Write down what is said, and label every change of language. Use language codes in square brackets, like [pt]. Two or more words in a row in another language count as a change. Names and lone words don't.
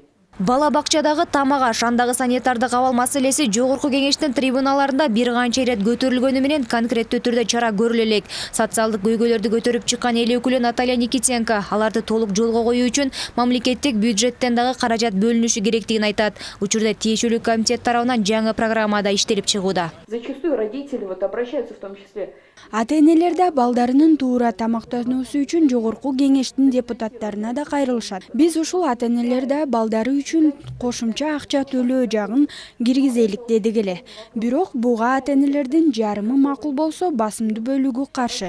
[ky] Бала бакчадагы тамак аш, андагы санитардык абал маселеси жогорку кеңештин трибуналарында бир канча ирет көтөрүлгөнү менен конкреттүү түрдө чара көрүлө элек. Социалдык көйгөйлөрдү көтөрүп чыккан эл өкүлү Наталья Никитенко аларды толук жолго коюу үчүн мамлекеттик бюджеттен дагы каражат бөлүнүшү керектигин айтат. Учурда тиешелүү комитет тарабынан жаңы программада иштелип чыгууда. [ru] Зачастую родители обращаются в том числе. [ky] Ата-энелер балдарынын туура тамактануусу үчүн жогорку кеңештин депутаттарына да кайрылышат. Биз ушул ата-энелерде балдары үчүн кошумча акча төлөө жагын киргизелик дедик эле. Бирок буга ата-энелердин жарымы макул болсо, басымдуу бөлүгү каршы.